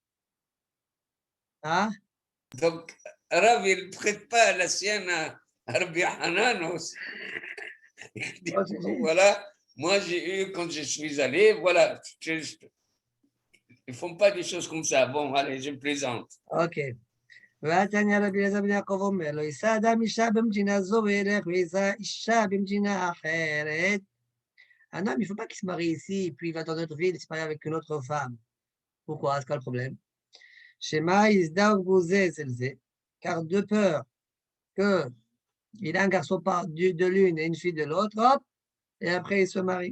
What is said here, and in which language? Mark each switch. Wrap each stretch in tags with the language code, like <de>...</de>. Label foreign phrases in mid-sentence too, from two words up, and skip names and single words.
<fr>Ah, Donc, Rav, il ne prête pas la sienne à Rabbi Hanan aussi. Il dit, voilà, moi j'ai eu, quand je suis allé, voilà, ils ne font pas des choses comme ça. Bon, allez, je plaisante. ok.</fr> <he>והתניא רבי אליעזר בן יעקב אומר, לא יישא אדם אישה במדינה זו וילך ויישא אישה במדינה אחרת.</he> <fr>Un homme, il ne faut pas qu'il se marie ici, puis il va dans notre ville, il se marie avec une autre femme. Pourquoi? C'est quoi le problème? Shema Isdav Gouzé Zelzé, car de peur qu'il a un garçon de l'une et une fille de l'autre, hop, et après il se marie.</fr>